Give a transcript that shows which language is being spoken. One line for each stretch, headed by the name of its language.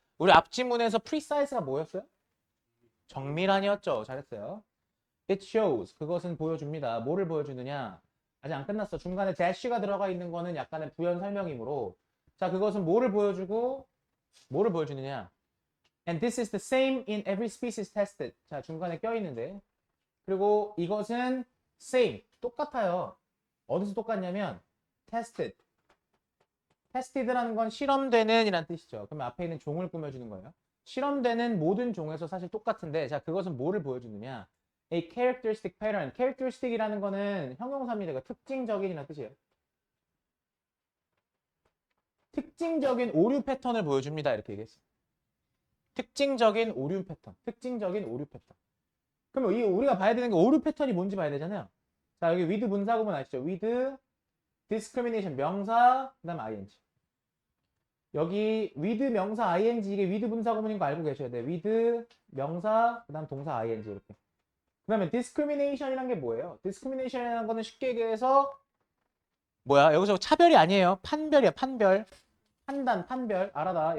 Korean: 우리 앞지문에서 precise가 뭐였어요? 정밀한이었죠. 잘했어요. It shows. 그것은 보여줍니다. 뭐를 보여주느냐? 아직 안 끝났어. 중간에 dash가 들어가 있는 거는 약간의 부연 설명이므로 자, 그것은 뭐를 보여주고 뭐를 보여주느냐?
English: And this is the same in every species tested.
Korean: 자, 중간에 껴있는데 그리고 이것은 same. 똑같아요. 어디서 똑같냐면 tested. tested라는 건 실험되는 이란 뜻이죠. 그럼 앞에 있는 종을 꾸며주는 거예요. 실험되는 모든 종에서 사실 똑같은데 자, 그것은 뭐를 보여주느냐? A characteristic pattern. characteristic이라는 거는 형용사입니다. 그러니까 특징적인이라는 뜻이에요. 특징적인 오류 패턴을 보여줍니다. 이렇게 얘기했어. 특징적인 오류 패턴. 특징적인 오류 패턴. 그럼 이 우리가 봐야 되는 게 오류 패턴이 뭔지 봐야 되잖아요. 자, 여기 with 분사 구문 아시죠? with discrimination 명사 그다음 ing. 여기 with 명사 ing 이게 with 분사 구문인 거 알고 계셔야 돼요. with 명사 그다음 동사 ing 이렇게. 그다음에 discrimination이란 게 뭐예요? discrimination이라는 거는 쉽게 얘기해서 뭐야? 여기서 차별이 아니에요. 판별이야, 판별. 판단, 판별. 알아다.